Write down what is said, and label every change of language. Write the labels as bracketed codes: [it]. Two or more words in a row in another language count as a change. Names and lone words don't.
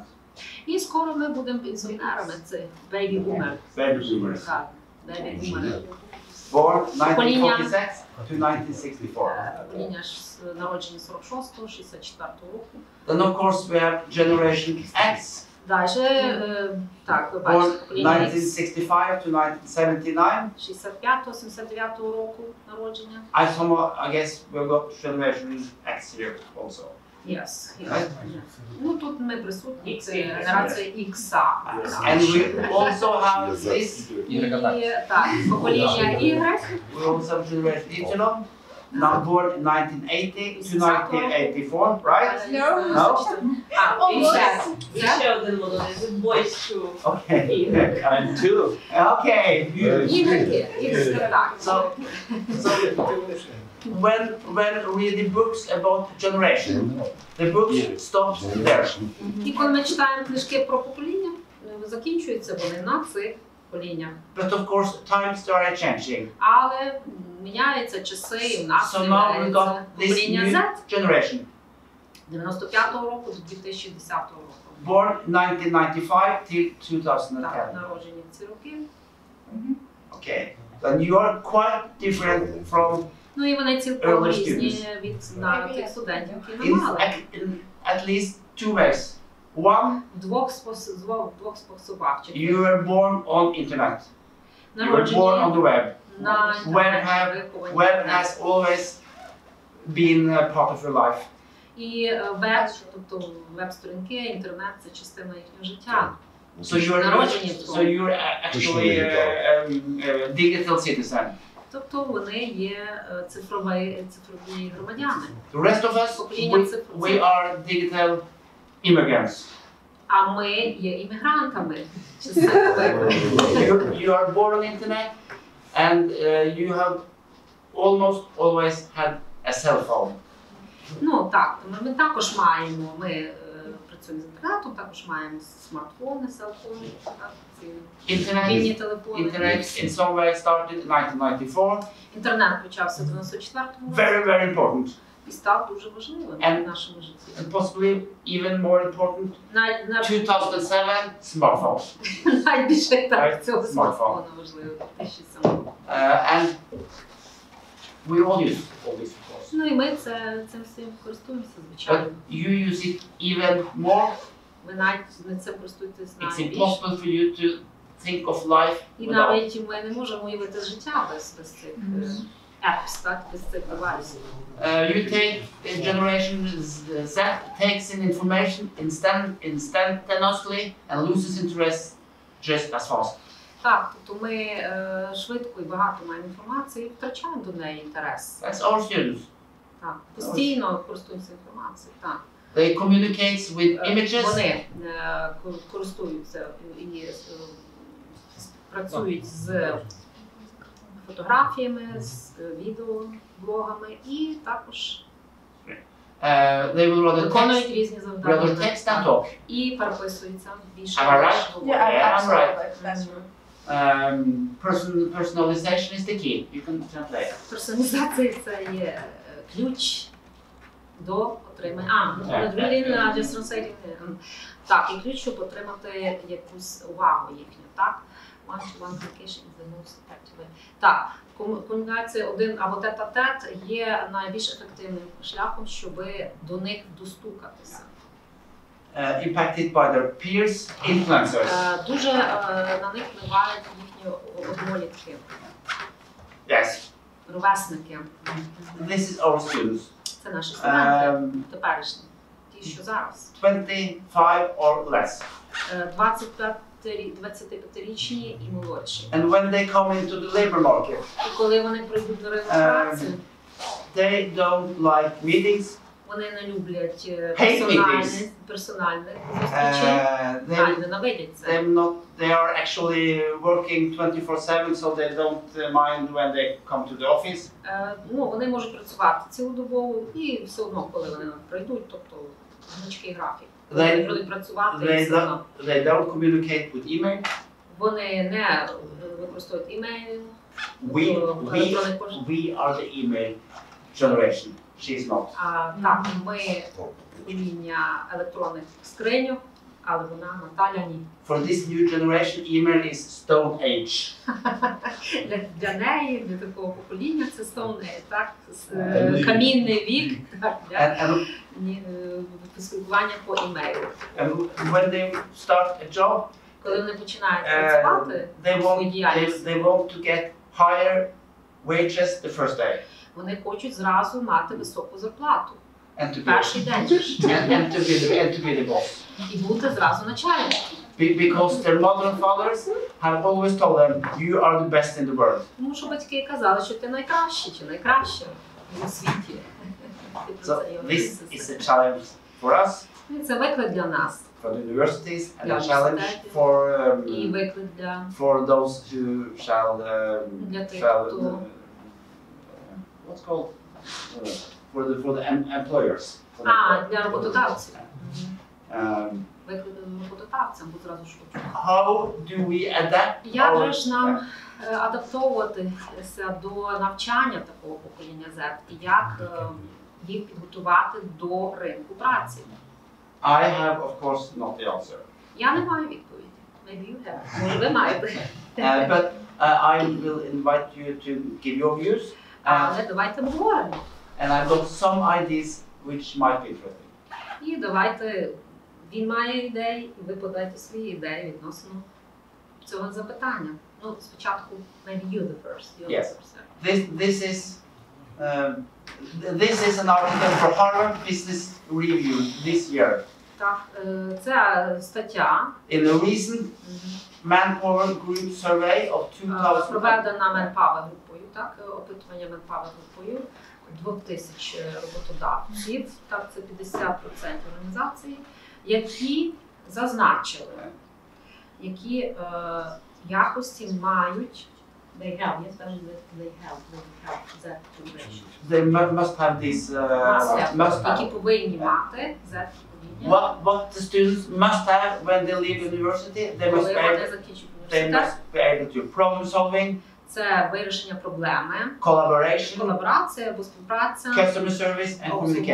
[uk] І скоро ми будемо пенсіонерами, це бебі-бумер. [en] Baby boomers. [uk] Так, бебі-бумери. [en] Born 1946 to 1964. [uk] Покоління народжені 46-го, 64-го року. [en] Then of course we have generation X. [uk] Далі, так, ви [en] Born [uk] бачите, покоління X [en] 1965 to 1979. [uk] 65-го, 79-го року народження. [en] I guess we've got generation X here also. Yes. [uk] Ну, тут ми присутні, це генерація Ікса. [en] And we also have this. [uk] І так, покоління Y. [en] We also have generation Y. Now born 1980 to 1984, right? No? [uk] А, і ще. Ще один молодець, [en] boys too. Okay. And two. Okay. [uk] Ігреки, Ікс, так. [en] So when reading books about generation, the book stops there. [uk] І коли ми читаємо книжки про покоління, закінчуються вони на цих поколіннях. [en] But of course, times are changing. [uk] Але міняються часи, і в нас [en] So now we got [uk] з'являється [en] this [uk] покоління [en] new Z. generation. [uk] 95-го року до 2010 року. [en] Born 1995 till 2010. [uk] Так, народжені в ці роки. [en] Okay. Then you are quite different from [uk] Ну і вони цілком [en] Early [uk] різні [en] students. [uk] від тих студентів, які ми [en] in [uk] мали. [en] at least two ways. One, [uk] В двох способах. [en] you were born on internet. You were born on [uk] Народжені [en] the web. [uk] на інтернеті, виховані в [en] Web [uk] інтернеті. [en] has always been a part of your life. [uk] І веб, тобто веб-сторінки, інтернет – це частина їхнього життя. [en] So you're actually a digital citizen. [uk] Тобто вони є цифрові громадяни. [en] The rest of us, we are digital immigrants. [uk] А ми є іммігрантами. [en] You are born on internet and you have almost always had a cell phone. [uk] Ну так, ми також маємо, ми працюємо з інтернетом, також маємо смартфони, селфони, так, ці [en] Internet, [uk] мобільні телефони. [en] internet in some way started in 1994. [uk] Інтернет почався в 94-му році [en] Very, very important. [uk] і став дуже важливим [en] And- [uk] в нашому житті. [en] And possibly even more important, [uk] Навіть [en] 2007 smartphone. [uk] найбільше так цього Смартфон. смартфону важливо, 2007. [en] And we all use all this, of course. [uk] Ну і ми цим всім користуємося, [en] But [uk] звичайно. [en] you use it even more. [uk] Ви навіть цим користуєтесь [en] It's [uk] найбільше. [en] impossible for you to think of life [uk] І [en] without. [uk] навіть ми не можемо уявити життя без цих apps, так, без цих девайсів. [en] You take a generation Z takes in information instantaneously and loses interest just as fast. [uk] Так, тобто ми швидко і багато маємо інформації і втрачаємо до неї інтерес. [en] That's our students. [uk] Так, постійно користуємося інформацією. Так. [en] They communicate with images. [uk] Вони користуються і працюють з фотографіями, з відео, блогами і також [en] They will rather [uk] виконують [en] text, [uk] різні [en] rather [uk] завдання [en] text than talk. [uk] і переписуються більше. [en] Am I right? [uk] ніж говорять. [en] Yeah, I'm right. That's true. Personalization is the key. You can translate. [uk] Персоналізація це є ключ до отримання. [en] Just translating. [uk] Так, і ключ, щоб отримати якусь увагу їхню, так? [en] One-to-one communication is the most effective way. [uk] Так, комунікація один або тет-а-тет є найбільш ефективним шляхом, щоб до них достукатися. [en] Impacted by their peers, influencers. [uk] Дуже на них впливають їхні однолітки, [en] Yes, [uk] ровесники. [en] this is our students. [uk] Це наші студенти теперішні, ті, що зараз. [en] 25 or less. [uk] 25-річні і молодші. [en] And when they come into the labor market, [uk] І коли вони прийдуть до ринку праці, [en] they don't like meetings. [uk] вони не люблять [en] meetings. [uk] персональних зустрічей, [en] They [uk] ненавидять це. [en] they are actually working 24/7, so they don't mind when they come to the office. [uk] Ну, вони можуть працювати цілодобово і все одно, коли вони прийдуть, тобто гнучкий графік. Вони [en] They- [uk] будуть працювати і [en] They [uk] все одно. [en] don't communicate with email. [uk] Вони не використовують імейл, [en] We are the email generation. She's not. [uk] так, ми покоління електронних скриньок, але вона, Наталя, ні. [en] For this new generation, email is stone age. [uk] Для неї, для такого покоління, це [en] Stone Age, [uk] так? Камінний вік, так, для спілкування по імейлу. [en] And when they start a job, [uk] Коли вони починають працювати [en] they [uk] в своїй діяльності, [en] want to get higher wages the first day [uk] вони хочуть зразу мати високу зарплату. [en] and to be [uk] Перший день [en] and to be the boss. [uk] і бути зразу начальником. [en] Because their mother and fathers have always told them, you are the best in the world. [uk] Тому що батьки казали, що ти найкращий чи найкраща у світі. [en] So this is a challenge for us, [uk] І це виклик для нас, [en] for the universities, and [uk] Для [en] a challenge [uk] університетів. І [en] for [uk] виклик для [en] those who shall [uk] Для тих, [en] shall [uk] хто- [en] what's called for the employers. For the [uk] для роботодавців. Виклик роботодавцям, бо зразу ж хочу. [en] How do we adapt [uk] Як [en] our- [uk] же ж нам адаптовуватися до навчання такого покоління Z і як їх підготувати до ринку праці? [en] I have, of course, not the answer. [uk] Я не маю відповіді. [en] Maybe you have. [uk] Може, ви маєте. [en] But I will invite you to give your views, [uk] Але давайте обговоримо. [en] and I've got some ideas which might be interesting. [uk] І давайте, він має ідеї, і ви подайте свої ідеї відносно цього запитання. Ну, спочатку, [en] maybe you the first. You're Yes. the first. This is an article for Harvard Business Review this year. [uk] Так, це стаття, [en] In a recent Manpower Group survey of 2000, [uk] проведена Manpower групою, так, опитування Manpower групою 2000 роботодавців, так, це 50% організацій, які зазначили, які якості мають, [en] they have that generation. they must have this. [uk] Які повинні мати Z покоління. [en] What the students must have when they leave university, they must [uk] Коли [en] be [uk] вони [en] able, [uk] закінчують [en] they [uk] університет, [en] must be able to problem solving, [uk] це вирішення проблеми, [en] collaboration, [uk] колаборація або співпраця, [en] customer service and communication.